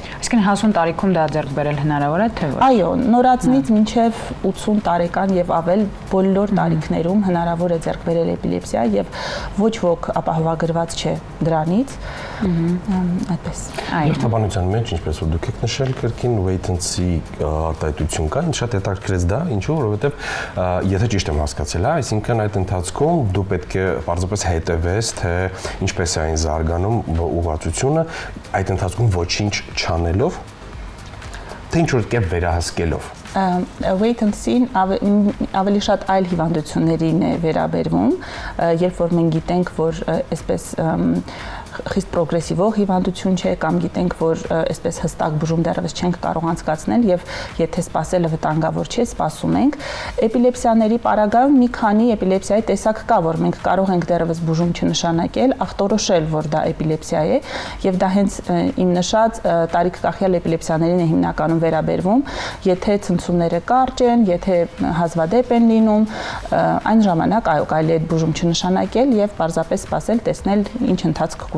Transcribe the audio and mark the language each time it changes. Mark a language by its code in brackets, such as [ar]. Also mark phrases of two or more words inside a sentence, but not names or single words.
[hy] Այսինքն հասուն տարիքում դա ձեռք բերել հնարավոր է, թե ոչ։ Այո, նորածնից մինչև 80 տարեկան եւ ավել բոլոր տարիքներում հնարավոր է ձեռք բերել էպիլեպսիա եւ ոչ ոք ապահովագրված չէ դրանից։ Այդպես։ Երթաբանության մեջ, ինչպես որ դուք եք նշել, կրկին [en] wait and see [hy] արտահայտություն կա, ինձ շատ հետաքրքրեց դա, ինչու, որովհետեւ եթե ճիշտ եմ հասկացել, այսինքն այդ ընթացքում դու պետք է պարզապես հետևես, թե ինչպես է այն զարգանում ուղղվածությունը, այդ ընթացքում ոչինչ չանելով, թե ինչ-որ կերպ վերահսկելով։ [en] Wait and see [hy] ավելի շատ այլ հիվանդություններին է վերաբերվում, երբ որ մենք գիտենք, որ այսպես խիստ պրոգրեսիվ հիվանդություն չէ կամ գիտենք, որ այսպես հստակ բուժում դեռևս չենք կարող անցկացնել եւ եթե սպասելը վտանգավոր չէ, սպասում ենք։ Էպիլեպսիաների պարագայում մի քանի էպիլեպսիայի տեսակ կա, որ մենք կարող ենք դեռևս բուժում չնշանակել, ախտորոշել, որ դա էպիլեպսիա է եւ դա հենց իմ նշած տարիքակախյալ էպիլեպսիաներին է հիմնականում վերաբերվում, եթե ցնցումները կարճ են, եթե հազվադեպ են լինում, այն ժամանակ այո, կարելի է բուժում չնշանակել եւ պարզապես սպասել, տեսնել ինչ ընթացք կունենա։